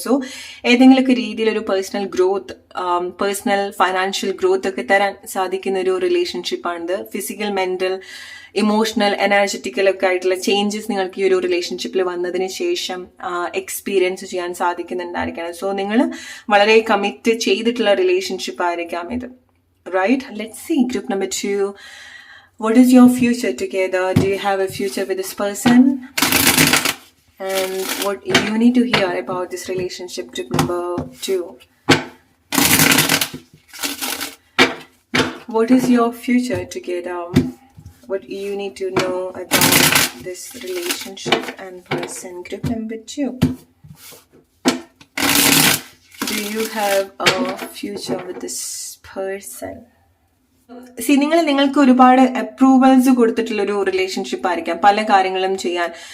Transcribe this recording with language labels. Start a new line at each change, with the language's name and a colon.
Malayalam: So ഏതെങ്കിലുമൊക്കെ രീതിയിലൊരു personal growth, personal financial growth ഒക്കെ തരാൻ സാധിക്കുന്ന ഒരു റിലേഷൻഷിപ്പാണിത്. ഫിസിക്കൽ, മെന്റൽ, ഇമോഷണൽ, എനർജറ്റിക്കൽ ഒക്കെ ആയിട്ടുള്ള ചേഞ്ചസ് നിങ്ങൾക്ക് ഈ ഒരു റിലേഷൻഷിപ്പിൽ വന്നതിന് ശേഷം എക്സ്പീരിയൻസ് ചെയ്യാൻ സാധിക്കുന്നുണ്ടായിരിക്കണം. സോ നിങ്ങൾ വളരെ കമ്മിറ്റ് ചെയ്തിട്ടുള്ള റിലേഷൻഷിപ്പ് ആയിരിക്കാം ഇത്.
English: Right, let's see group number 2. What is your future together? Do you have a future with this person? And what you need to hear about this relationship, group number 2. What is your future together? What you need to know about this relationship and person, group number 2. Do you have a future with this person?
Malayalam: നിങ്ങൾക്ക് ഒരുപാട് approvals കൊടുത്തിട്ടുള്ള ഒരു relationship ആയിരിക്കാം, പല കാര്യങ്ങളും ചെയ്യാൻ.